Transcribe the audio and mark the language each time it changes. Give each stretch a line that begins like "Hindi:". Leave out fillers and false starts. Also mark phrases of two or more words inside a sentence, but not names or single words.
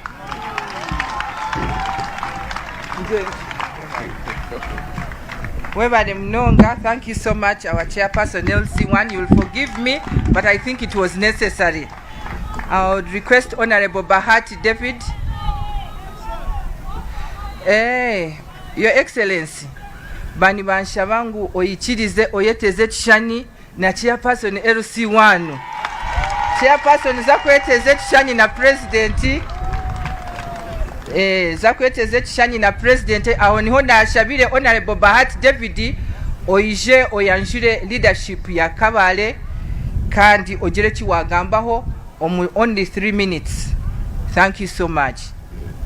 English: Thank you so much, our chairperson LC1. You will forgive me, but I think it was necessary. I would request Honorable Bahati David. Your Excellency,
Chiga: bani bansha bangu oyichirize oyeteze chishani na chairperson LC1. Chairperson zakweteze chishani na president. Zakweteze chishani na president aho niho nashabire Honorable Bahati David oyije oyanjire leadership ya Kabale kandi ogere kiwagambaho
English: only 3 minutes. Thank you so much.